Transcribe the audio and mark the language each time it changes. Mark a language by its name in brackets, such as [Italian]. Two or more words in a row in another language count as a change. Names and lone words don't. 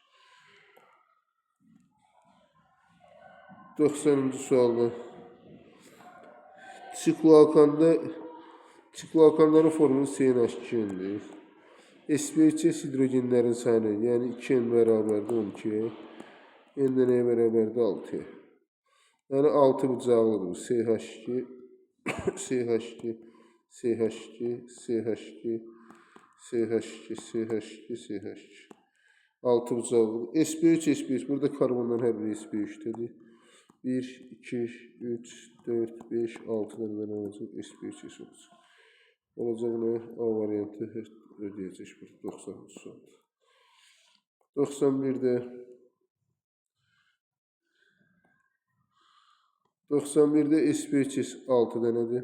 [Azerbaijani] 90-cı sualda Sikloalkanların formulu CNH2-dir. sp3 hidrogenlərin sayını, yəni 2n bərabərdir 12-yə. N də nəyə bərabərdir 6-yə. Yəni 6 bucaqlıdır bu. CH2, CH2, CH2, CH2, CH2, CH2, CH2. 6 bucaqlıdır. sp3, sp3. Burada karbonların hər biri sp3-dədir. 1, 2, 3, 4, 5, 6 dənə nə olacaq? sp3 olacaq. Olacaq nə? A variantı ödəyəcək burada 90-cı sualda. 91-də 91'də sp3 6 dənədir.